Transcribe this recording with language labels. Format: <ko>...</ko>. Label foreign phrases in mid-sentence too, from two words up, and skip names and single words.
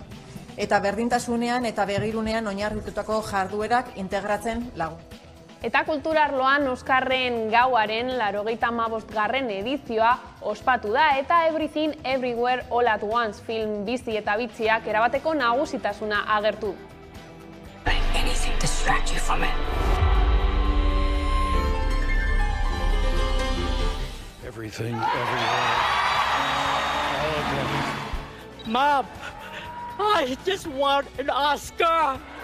<eu>Eta berdintasunean eta begirunean oinarritutako jarduerak integratzen lagun. Eta kultura arloan Oskarren gauaren 85. edizioa ospatu da eta Everything Everywhere All at Once film bizi eta bitziak erabateko nagusitasuna agertu.</eu> <en>Anything distract you from it. Everything, everywhere, all at once. Mom, I just want an Oscar!</en>